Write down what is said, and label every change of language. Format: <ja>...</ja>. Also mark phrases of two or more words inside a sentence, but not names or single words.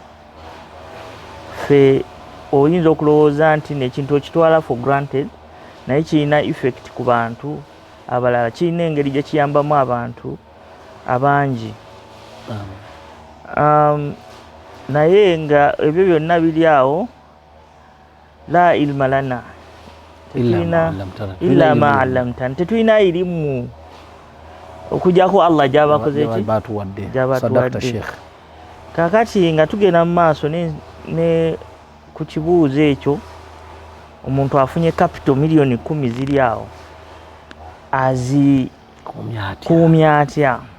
<lg>fe oyinza okulowooza nti nekintu okitwala</lg> <en>for granted</en> <lg>naye kirina effect ku bantu abalala, kirina engeri gye kiyambamu abantu abangi. Naye nga ebyo byonna biri awo</lg> <ar>لا علم لنا إلا ما علمتنا,</ar> <lg>tetulina irimu okujjako Allah gyabakoze ki gyabatuwadde. Kakati nga tugenda mu maaso ne ku kibuuzo ekyo omuntu afunye capital milioni 10 ziri awo azikuumya atya?</lg>